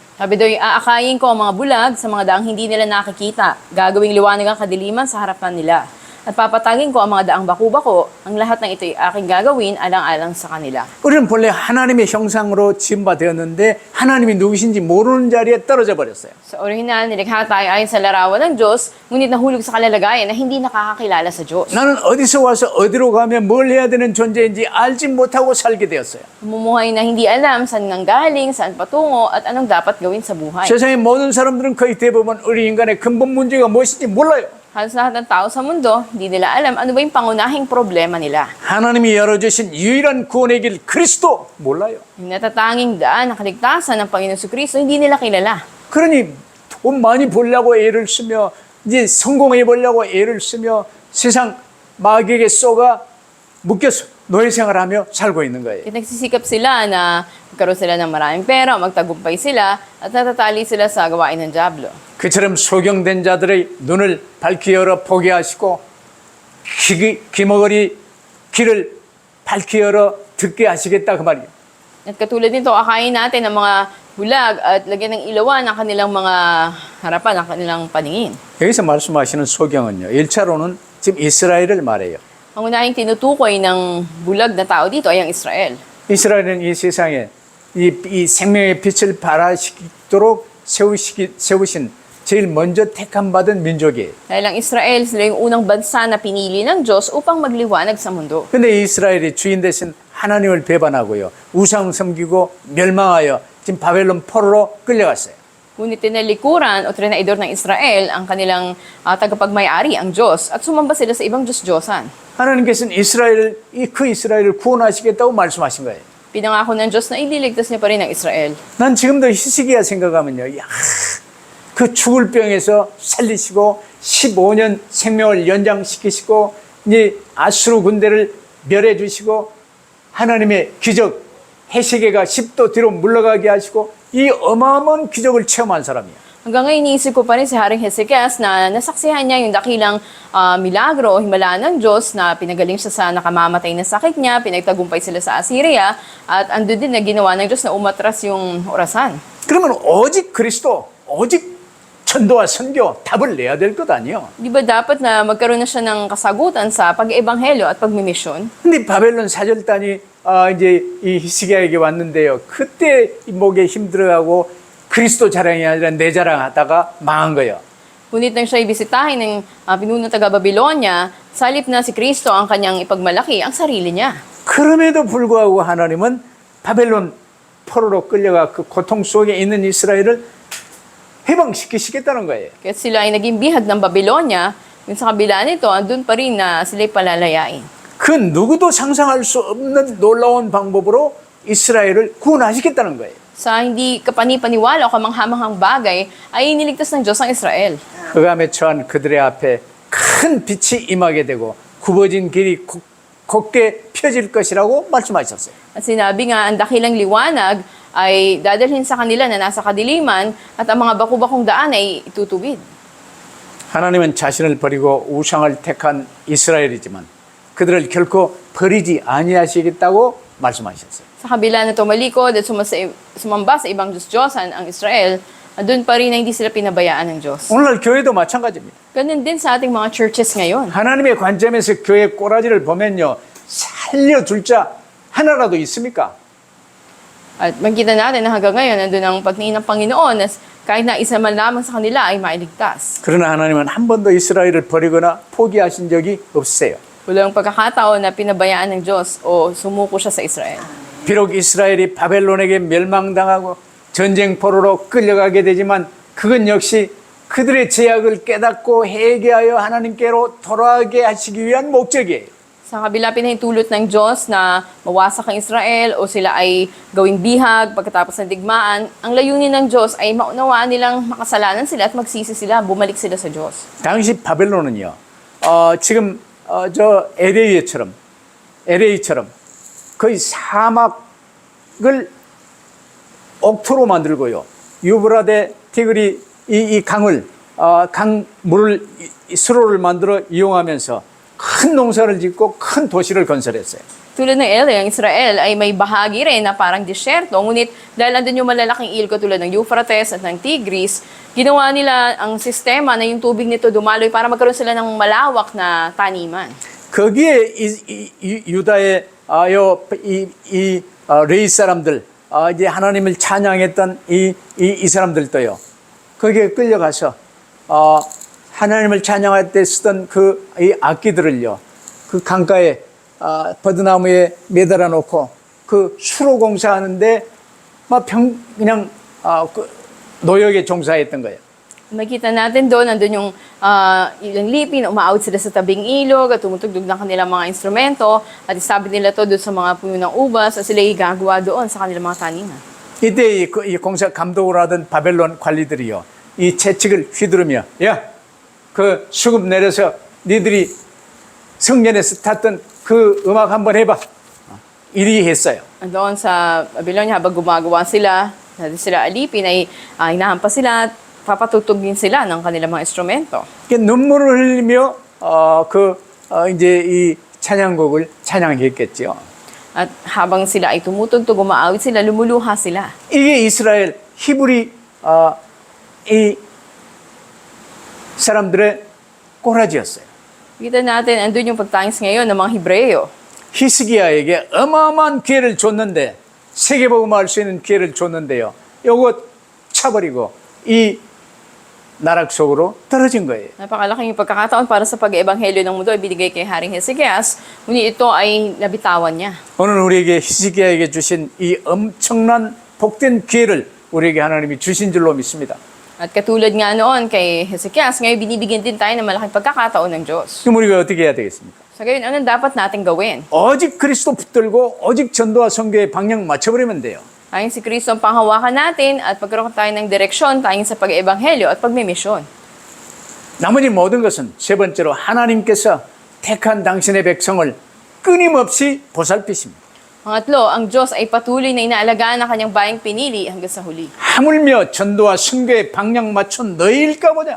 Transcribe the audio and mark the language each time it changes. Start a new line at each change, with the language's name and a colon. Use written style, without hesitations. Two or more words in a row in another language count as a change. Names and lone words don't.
Filipino: Sabi daw, aakayin ko ang mga bulag sa mga daang hindi nila nakikita. Gagawing liwanag ang kadiliman sa harapan nila. At papatagin ko ang mga daang baku-bako. Ang lahat ng ito'y aking gagawin alang-alang sa kanila.
Korean: 우리는 본래 하나님의 형상으로 지음받았는데 하나님이 누구신지 모르는 자리에 떨어져 버렸어요.
Filipino: Sa orihinal, nilikha tayo ayon sa larawan ng Diyos, ngunit nahulog sa kalalagayan na hindi nakakakilala sa Diyos.
Korean: 나는 어디서 와서 어디로 가면 뭘 해야 되는 존재인지 알지 못하고 살게 되었어요.
Filipino: Namumuhay na hindi alam saan nang galing, saan patungo, at anong dapat gawin sa buhay.
Korean: 세상의 모든 사람들은 거의 대부분 우리 인간의 근본 문제가 무엇인지 몰라요.
Filipino: Halos lahat ng tao sa mundo, hindi nila alam ano ba yung pangunahing problema nila.
Korean: 하나님이 열어주신 유일한 구원의 길 그리스도 몰라요.
Filipino: Yung natatanging daan ng kaligtasan ng Panginoon Kristo, hindi nila kilala.
Korean: 그러니 돈 많이 벌려고 애를 쓰며 이제 성공해 보려고 애를 쓰며 세상 마귀에게 쏘가 묶여서 노예 생활하며 살고 있는 거예요.
Filipino: Kaya nagsisikap sila na magkaroon sila ng maraming pera, magtagumpay sila, at natatali sila sa gawain ng Diablo.
Korean: 그처럼 소경된 자들의 눈을 밝히 열어 보게 하시고 귀머거리 귀를 밝히 열어 듣게 하시겠다 그 말이에요.
Filipino: At katulad nito, akayin natin ng mga bulag at lagyan ng ilawan ang kanilang mga harapan, ang kanilang paningin.
Korean: 여기서 말씀하시는 소경은요. 1차로는 지금 이스라엘을 말해요.
Filipino: Ang unahing tinutukoy ng bulag na tao dito ay ang Israel.
Korean: 이스라엘은 이 세상에 이 생명의 빛을 발하시도록 세우신 제일 먼저 택함 받은 민족이에요.
Filipino: Dahil ang Israel, sila yung unang bansa na pinili ng Diyos upang magliwanag sa mundo.
Korean: 근데 이스라엘이 주인 대신 하나님을 배반하고요. 우상 섬기고 멸망하여 지금 바벨론 포로로 끌려갔어요.
Filipino: Ngunit tinalikuran o trinaidor ng Israel ang kanilang tagapagmay-ari, ang Diyos, at sumamba sila sa ibang Diyos-Diyosan.
Korean: 하나님께서는 그 이스라엘을 구원하시겠다고 말씀하신 거예요.
Filipino: Pinangako ng Diyos na ililigtas niya pa rin ang Israel.
Korean: 난 지금도 히스기야 생각하면요. 야, 그 죽을 병에서 살리시고 15년 생명을 연장시키시고 이제 아수르 군대를 멸해 주시고 하나님의 기적 해시계가 10도 뒤로 물러가게 하시고 이 어마어마한 기적을 체험한 사람이에요.
Filipino: Hanggang ngayon, iniisip ko pa rin si Haring Hezekias na nasaksihan niya yung dakilang milagro o himala ng Diyos na pinagaling siya sa nakamamatay na sakit niya, pinagtagumpay sila sa Assyria, at andun din na ginawa ng Diyos na umatras yung orasan.
Korean: 그러면 오직 그리스도, 오직 전도와 선교 답을 내야 될 것 아니에요.
Filipino: Di ba dapat na magkaroon na siya ng kasagutan sa pag-ebanghelyo at pagmimisyon?
Korean: 근데 바벨론 사절단이 이제 이 히스기야에게 왔는데요. 그때 목에 힘들어하고 그리스도 자랑이 아니라 내 자랑하다가 망한 거예요.
Filipino: Ngunit nang siya ibisitahin ng pinunong taga-Babylonia, salip na si Kristo ang kanyang ipagmalaki ang sarili niya.
Korean: 그럼에도 불구하고 하나님은 바벨론 포로로 끌려가 그 고통 속에 있는 이스라엘을 해방시키시겠다는 거예요.
Filipino: Kaya sila ay naging bihag ng Babylonia, yung sa kabila nito, andun pa rin na sila'y palalayain.
Korean: 그 누구도 상상할 수 없는 놀라운 방법으로 이스라엘을 구원하시겠다는 거예요.
Filipino: Sa hindi kapani-paniwala o kamanghamanghang bagay, ay iniligtas ng Diyos ang Israel.
Korean: 흑암에 처한 그들의 앞에 큰 빛이 임하게 되고 굽어진 길이 곧게 펴질 것이라고 말씀하셨어요.
Filipino: At sinabi nga, ang dakilang liwanag ay dadalhin sa kanila na nasa kadiliman at ang mga baku-bakong daan ay itutuwid.
Korean: 하나님은 자신을 버리고 우상을 택한 이스라엘이지만 그들을 결코 버리지 아니하시겠다고 말씀하셨어요.
Filipino: Sa kabila na tumalikod at sumamba sa ibang Diyos-Diyosan ang Israel, doon pa rin na hindi sila pinabayaan ng Diyos.
Korean: 오늘날 교회도 마찬가지입니다.
Filipino: Ganun din sa ating mga churches ngayon.
Korean: 하나님의 관점에서 교회 꼬라지를 보면요. 살려둘 자 하나라도 있습니까?
Filipino: At makita natin na hanggang ngayon, nandun ang pagtingin ng Panginoon na kahit na isa man lamang sa kanila ay mailigtas.
Korean: 그러나 하나님은 한 번도 이스라엘을 버리거나 포기하신 적이 없으세요.
Filipino: Walang pagkakataon na pinabayaan ng Diyos o sumuko siya sa Israel.
Korean: 비록 이스라엘이 바벨론에게 멸망당하고 전쟁 포로로 끌려가게 되지만 그건 역시 그들의 죄악을 깨닫고 회개하여 하나님께로 돌아가게 하시기 위한 목적이에요.
Filipino: Sa kabila pinahintulot ng Diyos na mawasak ang Israel o sila ay gawing bihag pagkatapos ng digmaan, ang layunin ng Diyos ay maunawaan nilang makasalanan sila at magsisi sila, bumalik sila sa Diyos.
Korean: 당시 바벨론은요. 지금 저 LA처럼 거의 사막을 옥토로 만들고요. 유브라데 티그리 이 강을 강물을 수로를 만들어 이용하면서 큰 농사를 짓고 큰 도시를 건설했어요.
Filipino: Tulad ng LA, ang Israel ay may bahagi rin na parang disyerto. Ngunit dahil andun yung malalaking ilog tulad ng Euphrates at ng Tigris, ginawa nila ang sistema na yung tubig nito dumaloy para magkaroon sila ng malawak na taniman.
Korean: 거기에 유다의 레이 사람들, 이제 하나님을 찬양했던 이 사람들도요. 거기에 끌려가서 하나님을 찬양할 때 쓰던 이 악기들을요. 그 강가에 버드나무에 매달아 놓고 그 수로 공사하는데 막 그냥 노역에 종사했던 거예요.
Filipino: Makita natin doon, nandun yung ilang lipi na umaawit sila sa tabing ilog at tumutugtog ng kanilang mga instrumento at isabi nila to doon sa mga puno ng ubas at sila gagawa doon sa kanilang mga taniman.
Korean: 이때 이 공사 감독을 하던 바벨론 관리들이요. 이 채찍을 휘두르며 야, 그 수급 내려서 니들이 성전에서 탔던 그 음악 한번 해봐. 이리 했어요.
Filipino: Doon sa Babylonia, habang gumagawa sila, sila alipin, ay hinahampas sila at papatutugin sila ng kanilang mga instrumento.
Korean: 눈물을 흘리며 이제 이 찬양곡을 찬양했겠죠.
Filipino: At habang sila ay tumutugtog, umaawit sila, lumuluha sila.
Korean: 이게 이스라엘 히브리 이 사람들의 꼬라지였어요.
Filipino: Kita natin, andun yung pagtangis ngayon ng mga Hebreo.
Korean: 히스기야에게 어마어마한 기회를 줬는데 세계복음을 할 수 있는 기회를 줬는데요. 요거 차버리고 이 나락 속으로 떨어진 거예요.
Filipino: Napakalaking yung pagkakataon para sa pag-ebanghelyo ng mundo ay binigay kay Haring Hezekias, ngunit ito ay nabitawan niya.
Korean: 오늘 우리에게 히스기야에게 주신 이 엄청난 복된 기회를 우리에게 하나님이 주신 줄로 믿습니다.
Filipino: At katulad nga noon kay Hezekias, ngayon binibigyan din tayo ng malaking pagkakataon ng Diyos.
Korean: 그럼 우리가 어떻게 해야 되겠습니까?
Filipino: Sa gayon, anong dapat natin gawin?
Korean: 오직 그리스도 붙들고 오직 전도와 선교의 방향 맞춰버리면 돼요.
Filipino: Tayong si Kristo ang panghawakan natin at pagkaroon tayo ng direksyon tayong sa pag-ebanghelyo at pagmimisyon.
Korean: 나머지 모든 것은 세 번째로 하나님께서 택한 당신의 백성을 끊임없이 보살피십니다.
Filipino: Pangatlo, ang Diyos ay patuloy na inaalagaan ang kanyang bayang pinili hanggang sa huli.
Korean: 하물며 전도와 선교의 방향 맞춘 너희일까 보냐.